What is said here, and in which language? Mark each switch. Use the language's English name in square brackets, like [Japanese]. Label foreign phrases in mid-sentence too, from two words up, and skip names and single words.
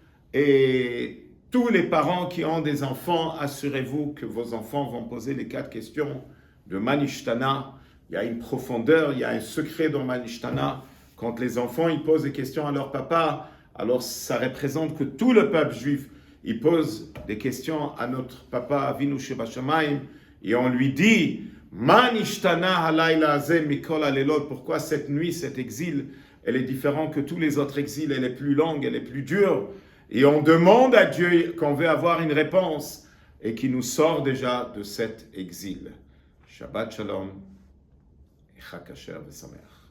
[French] Et tous les parents qui ont des enfants, assurez-vous que vos enfants vont poser les 4 questions de Manishtana. Il y a une profondeur, il y a un secret dans Manishtana. Quand les enfants ils posent des questions à leur papa, alors ça représente que tout le peuple juif il pose des questions à notre papa [Hebrew] אבינו שבשמים [French] et on lui dit [Hebrew] מה נשתנה הלילה הזה מכל הלילות. [French] Pourquoi cette nuit, cet exil, elle est différente que tous les autres exils, elle est plus longue, elle est plus dure. Et on demande à Dieu qu'on veut avoir une réponse et qui nous sort déjà de cet exil. [Hebrew] שבת שלום et חג כשר ושמח.